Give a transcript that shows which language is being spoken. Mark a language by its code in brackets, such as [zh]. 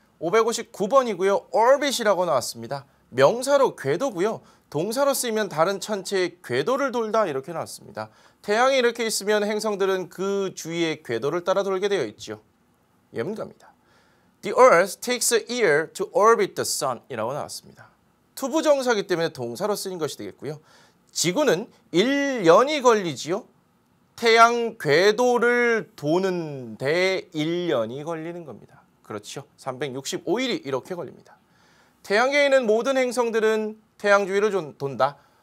[ko] 559번이고요. orbit이라고 나왔습니다. 명사로 궤도고요. 동사로 쓰이면 다른 천체의 궤도를 돌다 이렇게 나왔습니다. 태양이 이렇게 있으면 행성들은 그 주위의 궤도를 따라 돌게 되어 있죠. 예문갑니다. [en] The Earth takes a year to orbit the sun [ko] 이라고 나왔습니다. 투부정사기 때문에 동사로 쓰인 것이 되겠고요. 지구는 1년이 걸리지요. 태양 궤도를 도는데 1년이 걸리는 겁니다. 그렇죠. 365일이 이렇게 걸립니다. 태양계에 있는 모든 행성들은 태양 주위를 돈다.